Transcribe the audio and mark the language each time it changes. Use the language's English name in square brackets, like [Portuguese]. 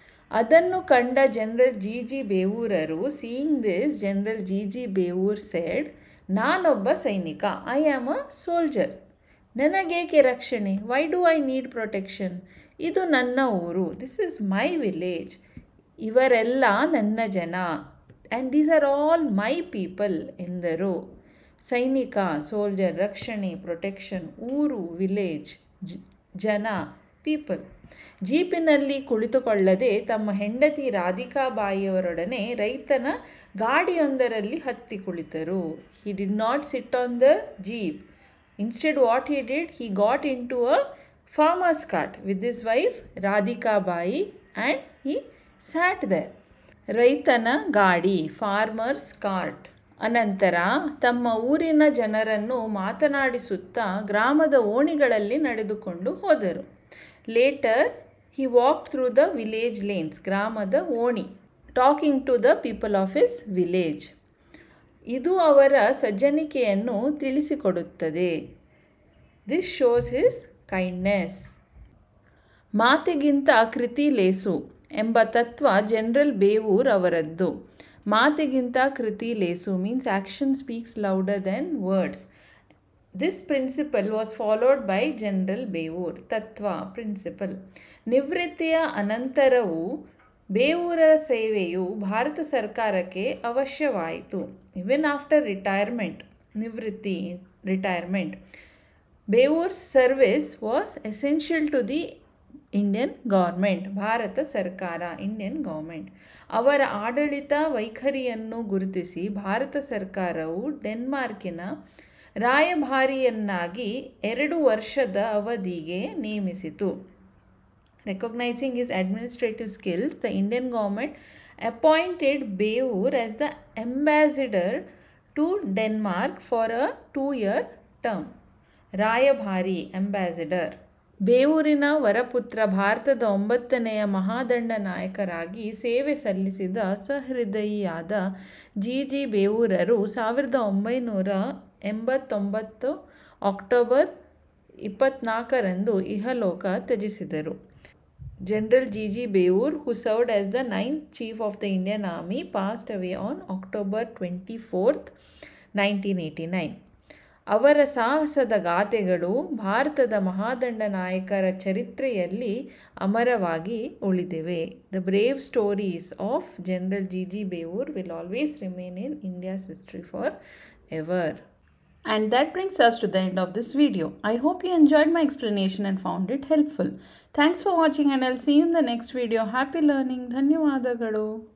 [Kannada] ಅದನ್ನು ಕಂಡ general GG ಬೇವೂರರು, [English] seeing this general GG Bewoor said, [Kannada] ನಾನೊಬ್ಬ ಸೈನಿಕ, [English] I am a soldier, [Kannada] ನನಗೇಕೆ ರಕ್ಷಣೆ, [English] why do I need protection, [Kannada] ಇದು ನನ್ನ ಊರು, [English] this is my village, [Kannada] ಇವರೆಲ್ಲ ನನ್ನ ಜನ, [English] and these are all my people [Kannada] ಎಂದರು. ಸೈನಿಕ, ಸೋಲ್ಜರ್, ರಕ್ಷಣೆ, ಪ್ರೊಟೆಕ್ಷನ್, ಊರು, ವಿಲೇಜ್, ಜನ, ಪೀಪಲ್. ಜೀಪಿನಲ್ಲಿ ಕುಳಿತುಕೊಳ್ಳದೆ ತಮ್ಮ ಹೆಂಡತಿ ರಾಧಿಕಾಬಾಯಿಯವರೊಡನೆ ರೈತನ ಗಾಡಿಯೊಂದರಲ್ಲಿ ಹತ್ತಿ ಕುಳಿತರು. [English] He did not sit on the jeep. Instead what he did, he got into a farmer's cart with his wife Radhika Bai and he sat there. [Kannada] ರೈತನ ಗಾಡಿ, [English] Farmers cart. [Kannada] ಅನಂತರ ತಮ್ಮ ಊರಿನ ಜನರನ್ನು ಮಾತನಾಡಿಸುತ್ತಾ ಗ್ರಾಮದ ಓಣಿಗಳಲ್ಲಿ ನಡೆದುಕೊಂಡು ಹೋದರು. [English] later he walked through the village lanes, [Kannada] ಗ್ರಾಮದ ಓಣಿ, [English] talking to the people of his village. [Kannada] ಇದು ಅವರ ಸಜ್ಜನಿಕೆಯನ್ನು ತಿಳಿಸಿಕೊಡುತ್ತದೆ. [English] This shows his kindness. [Kannada] ಮಾತಿಗಿಂತ ಕೃತಿ ಲೇಸು ಎಂಬ ತತ್ವ ಜನರಲ್ ಬೇವೂರ್ ಅವರದ್ದು. ಮಾತಿಗಿಂತ ಕೃತಿ ಲೇಸು [English] means action speaks louder than words. This principle was followed by general Bewoor. [Kannada] ತತ್ವ, ಪ್ರಿನ್ಸಿಪಲ್. ನಿವೃತ್ತಿಯ ಅನಂತರವೂ ಬೇವೂರರ ಸೇವೆಯು ಭಾರತ ಸರ್ಕಾರಕ್ಕೆ ಅವಶ್ಯವಾಯಿತು. [English] Even after retirement, ನಿವೃತ್ತಿ, retirement, Bewoor's service was essential to the Indian government. [Kannada] Bharat ಸರ್ಕಾರ, [English] Indian government. [Kannada] ಅವರ ಆಡಳಿತ ವೈಖರಿಯನ್ನು ಗುರುತಿಸಿ ಭಾರತ ಸರ್ಕಾರವು ಡೆನ್ಮಾರ್ಕಿನ ರಾಯಭಾರಿಯನ್ನಾಗಿ 2 ವರ್ಷದ ಅವಧಿಗೆ ನೇಮಿಸಿತು. [English] Recognizing his administrative skills, the Indian government appointed Beoor as the ambassador to Denmark for a 2-year term. [Kannada] ರಾಯಭಾರಿ, ambassador. ಬೇವೂರಿನ ವರಪುತ್ರ ಭಾರತದ 9ನೆಯ ಮಹಾದಂಡ ನಾಯಕರಾಗಿ ಸೇವೆ ಸಲ್ಲಿಸಿದ ಸಹೃದಯಿಯಾದ G ಬೇವೂರರು 1989 October 24ರಂದು ಇಹಲೋಕ ತ್ಯಜಿಸಿದರು. [English] General G.G. Beoor, who served as the 9th Chief of the Indian Army, passed away on October 24th, 1989. [Kannada] ಅವರ ಸಾಹಸದ ಗಾಥೆಗಳು ಭಾರತದ ಮಹಾದಂಡ ನಾಯಕರ ಚರಿತ್ರೆಯಲ್ಲಿ ಅಮರವಾಗಿ ಉಳಿದಿವೆ. [English] The brave stories of General G.G. Beoor will always remain in India's history forever. And that brings us to the end of this video. I hope you enjoyed my explanation and found it helpful. Thanks for watching and I'll see you in the next video. Happy learning. ಧನ್ಯವಾದಗಳು.